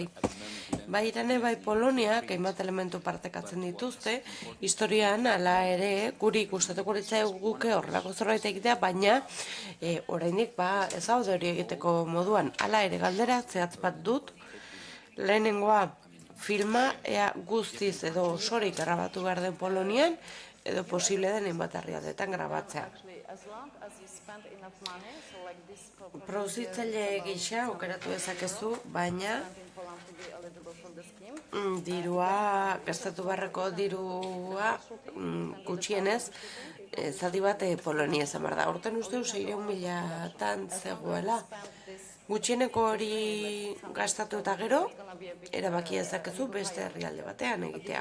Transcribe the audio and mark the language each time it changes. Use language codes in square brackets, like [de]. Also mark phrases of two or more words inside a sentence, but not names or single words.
[eu] Bai Irane, bai Poloniak, hainbat elementu partekatzen dituzte, historian, ala ere, guri gustatuko guke horrelako zerbait egitea, baina oraindik ez gaude hori egiteko moduan. Hala ere, galdera zehatz bat dut, lehenengoa, filma ea guztiz edo osorik grabatu behar den Polonian, edo posible den hainbat herrialdetan grabatzea. [en] As long as you spend enough money, so like this [eu] Produzitzaile gisa aukeratu dezakezu, baina [en] in Poland to be eligible for the scheme. [eu] dirua, gastatu beharreko dirua gutxienez, zati bat Polonia izan behar da. Horten usteu 600.000 zegoela. Gutxieneko hori gastatu eta gero, erabaki ezakezu beste herrialde batean egitea.